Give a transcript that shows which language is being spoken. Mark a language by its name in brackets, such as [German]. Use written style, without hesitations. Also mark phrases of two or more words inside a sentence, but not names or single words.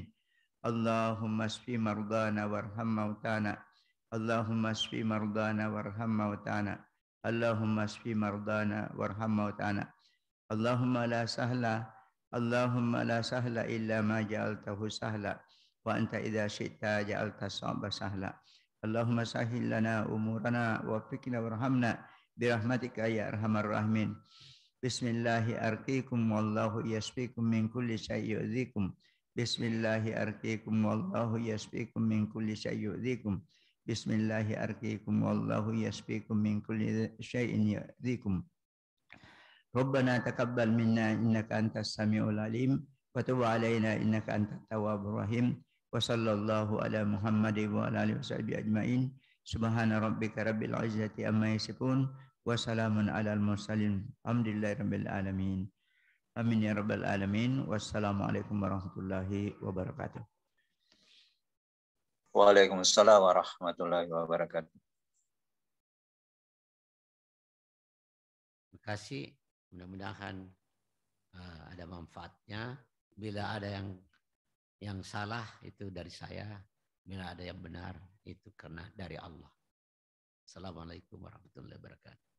[Arabic] اللهم اشف مرضانا وارحم موتانا. اللهم اشف مرضانا وارحم موتانا. اللهم اشف مرضانا وارحم موتانا. اللهم لا سهل إلا ما جعلته سهلا وأنت إذا شئت جعلت صعبا سهلا. اللهم سهل لنا أمورنا وفقنا وارحمنا برحمتك يا أرحم الراحمين. بسم الله أرقيكم والله يشفيكم من كل شيء يؤذيكم. بسم الله أرقيكم والله يشفيكم من كل شيء يؤذيكم. بسم الله أرقيكم والله يشفيكم من كل شيء يؤذيكم. ربنا تقبل منا إنك أنت السميع العليم وتب علينا إنك أنت التواب الرحيم. وصلى الله على محمد وعلى آله وصحبه أجمعين. سبحان ربك رب العزة عما يصفون وسلام على المرسلين. الحمد لله رب العالمين. آمين يا رب العالمين. والسلام عليكم ورحمة الله وبركاته. وعليكم السلام ورحمة الله وبركاته. [Indonesian] Terima kasih. Mudah-mudahan ada manfaatnya. Bila ada yang salah itu dari saya. Bila ada yang benar itu karena dari Allah. [Arabic] السلام عليكم ورحمة الله وبركاته.